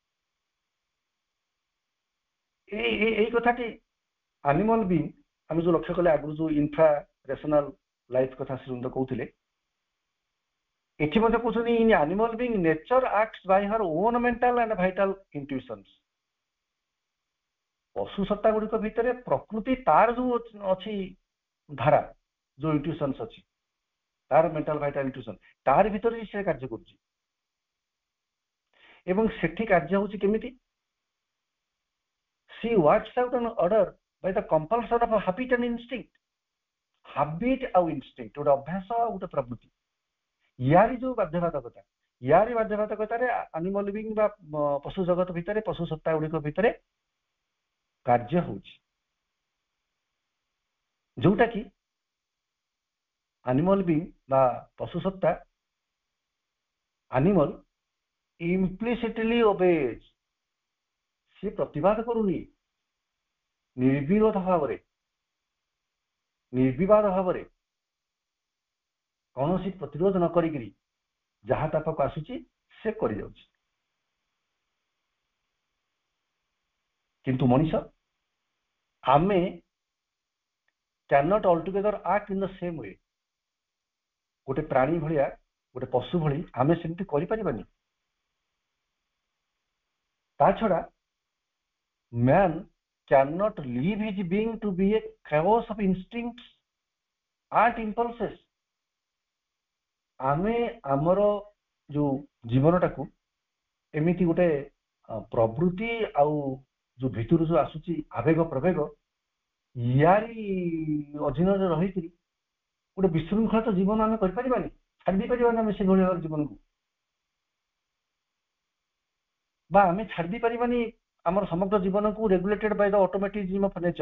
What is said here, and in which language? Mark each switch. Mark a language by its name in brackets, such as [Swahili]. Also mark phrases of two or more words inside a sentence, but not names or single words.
[Odia] ଏଇ କଥାଟି [English] animal being, [Odia] ଆମେ ଯୋଉ ଲକ୍ଷ୍ୟ କଲେ ଆଗରୁ ଯୋଉ [English] infra rational life [Odia] କଥା ଶ୍ରୀମନ୍ତ କହୁଥିଲେ, ଏଠି ମଧ୍ୟ କହୁଛନ୍ତି [English] in animal being nature acts by her own mental and vital intuitions. [Odia] ପଶୁ ସତ୍ତା ଗୁଡିକ ଭିତରେ ପ୍ରକୃତି ତାର ଯୋଉ ଅଛି ଧାରା, ଯୋଉ ଇଣ୍ଟୁଇସନ୍ସ ଅଛି, ତାର [English] mental vital intuition, [Odia] ତାର ଭିତରେ ସେ କାର୍ଯ୍ୟ କରୁଛି। ଏବଂ ସେଠି କାର୍ଯ୍ୟ ହଉଛି କେମିତି? [English] she works out an order by the compulsion of a habit and instinct. [Odia] habit ଆଉ instinct, ଗୋଟେ ଅଭ୍ୟାସ ଆଉ ଗୋଟେ ପ୍ରବୃତ୍ତି, ୟାରି ଯୋଉ ବାଧ୍ୟବାଧକତା, ୟାରି ବାଧ୍ୟବାଧକତାରେ [English] animal being [Odia] ବା ପଶୁ ଜଗତ ଭିତରେ, ପଶୁ ସତ୍ତା ଗୁଡିକ ଭିତରେ କାର୍ଯ୍ୟ ହଉଛି, ଯୋଉଟା କି [English] animal being [Odia] ବା ପଶୁ ସତ୍ତା, [English] animal implicitly obeys, [Odia] ସେ ପ୍ରତିବାଦ କରୁନି, ନିର୍ବିରୋଧ ଭାବରେ, ନିର୍ବିବାଦ ଭାବରେ, କୌଣସି ପ୍ରତିରୋଧ ନ କରିକିରି ଯାହା ତା ପାଖକୁ ଆସୁଛି ସେ କରିଯାଉଛି। କିନ୍ତୁ ମଣିଷ, ଆମେ [English] cannot altogether act in the same way। [Odia] ଗୋଟେ ପ୍ରାଣୀ ଭଳିଆ, ଗୋଟେ ପଶୁ ଭଳି ଆମେ ସେମିତି କରିପାରିବାନି। ତା ଛଡା [English] man cannot leave his being to be a chaos of instincts and impulses। [Odia] ଆମେ ଆମର ଯୋଉ ଜୀବନଟାକୁ ଏମିତି ଗୋଟେ ପ୍ରବୃତ୍ତି ଆଉ ଯୋଉ ଭିତରୁ ଯୋଉ ଆସୁଛି ଆବେଗ ପ୍ରବେଗ, ୟାରି ଅଧୀନରେ ରହିକିରି ଗୋଟେ ବିଶୃଙ୍ଖଳିତ ଜୀବନ ଆମେ କରିପାରିବାନି, ଛାଡି ଦେଇପାରିବାନି ଆମେ ସେଭଳି ଭାବରେ ଜୀବନକୁ, ବା ଆମେ ଛାଡି ଦେଇପାରିବାନି ଆମର ସମଗ୍ର ଜୀବନକୁ [English] regulated by the automatism of nature.